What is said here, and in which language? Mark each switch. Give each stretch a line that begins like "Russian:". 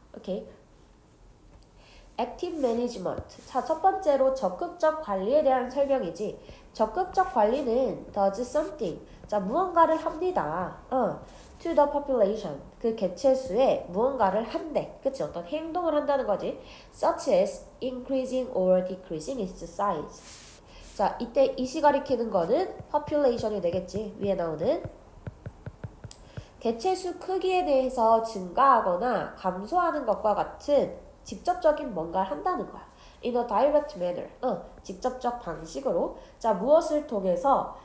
English: 오케이. Active Management.
Korean: 자, 첫 번째로 적극적 관리에 대한 설명이지. 적극적 관리는
English: does something.
Korean: 자, 무언가를 합니다.
English: To the population.
Korean: 그 개체수에 무언가를 한대. 그치? 어떤 행동을 한다는 거지.
English: Such as increasing or decreasing its size.
Korean: 자, 이때 이시 가리키는 거는 population이 되겠지. 위에 나오는 개체수 크기에 대해서 증가하거나 감소하는 것과 같은 직접적인 뭔가를 한다는 거야.
English: In a direct manner.
Korean: 직접적 방식으로. 자, 무엇을 통해서?